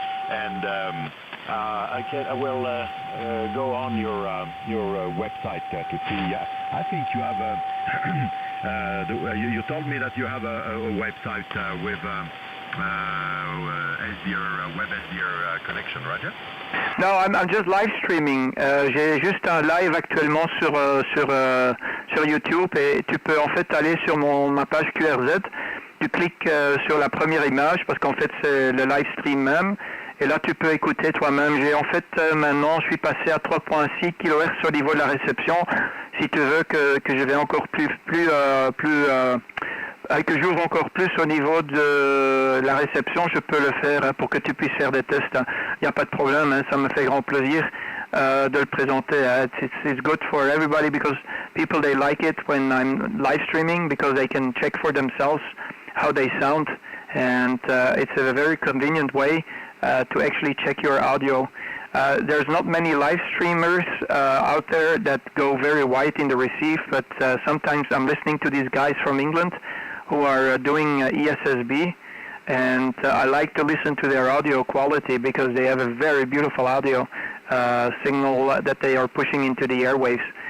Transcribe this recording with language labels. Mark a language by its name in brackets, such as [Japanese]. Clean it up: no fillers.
[English] and I will go on your website to see. I think you have you told me that you have a website with SDR, web SDR connection, Roger? No, I'm just live streaming. [French] J'ai juste un live actuellement sur YouTube et tu peux en fait aller sur ma page QRZ. Tu cliques sur la première image parce qu'en fait c'est le live stream même. Et là tu peux écouter toi-même. J'ai en fait maintenant je suis passé à 3.6 kHz au niveau de la réception. Si tu veux que je vais encore que j'ouvre encore plus au niveau de la réception, je peux le faire pour que tu puisses faire des tests. Il n'y a pas de problème, ça me fait grand plaisir de le présenter. [English] It's good for everybody because people they like it when I'm live streaming because they can check for themselves how they sound, and it's a very convenient way to actually check your audio. There's not many live streamers out there that go very wide in the receive, but sometimes I'm listening to these guys from England who are doing ESSB, and I like to listen to their audio quality because they have a very beautiful audio signal that they are pushing into the airwaves.